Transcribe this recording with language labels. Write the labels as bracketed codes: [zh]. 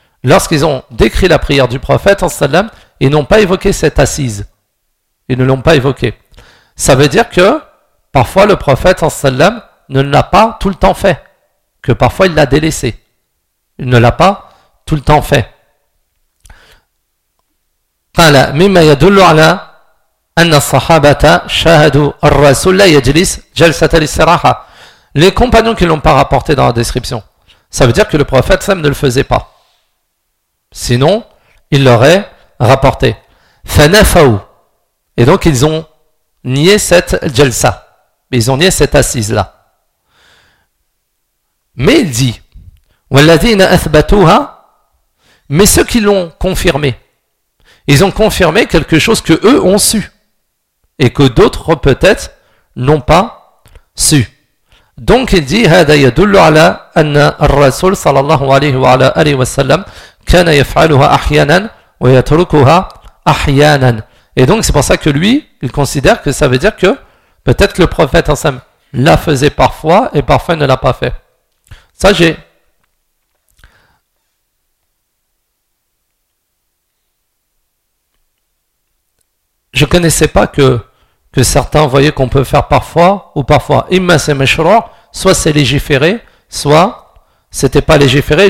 [fr] Lorsqu'ils ont décrit la prière du prophète, [ar] sallallahu alayhi wa sallam, [fr] ils n'ont pas évoqué cette assise. Ils ne l'ont pas évoqué. Ça veut dire que, parfois, le prophète, [ar] sallallahu alayhi wa sallam, [fr] ne l'a pas tout le temps fait, que parfois il l'a délaissé. Il ne l'a pas tout le temps fait. [ar] قال مما يدل على ان الصحابه شاهدوا الرسول يجلس جلسه الاستراحه. [fr] Les compagnons qui l'ont pas rapporté dans la description. Ça veut dire que le prophète même ne le faisait pas. Sinon, il l'aurait rapporté. [ar] فنفوا. [fr] Et donc ils ont nié cette jalsa. Ils ont nié cette assise là. Mais il dit, [ar] وَالَّذِينَ أَثْبَتُوهَا, [fr] mais ceux qui l'ont confirmé, ils ont confirmé quelque chose que eux ont su, et que d'autres peut-être n'ont pas su. Donc il dit, [ar] هَذَا يَدُلُّ عَلَى أَنَّ الرَّسُولَ صَلَى اللَّهُ عَلَيْهُ وَعَلَى أَلِهِ وَسَلَّمْ كَانَ يَفْعَلُهَا أَحْيَانًا وَيَتْرُكُهَا أَحْيَانًا. [fr] Et donc c'est pour ça que lui, il considère que ça veut dire que peut-être le prophète ensemble la faisait parfois, et parfois ne l'a pas fait. Ça, j'ai je connaissais pas que certains voyaient qu'on peut faire parfois ou parfois imma c'est meshroor, soit c'est légiféré, soit c'était pas légiféré.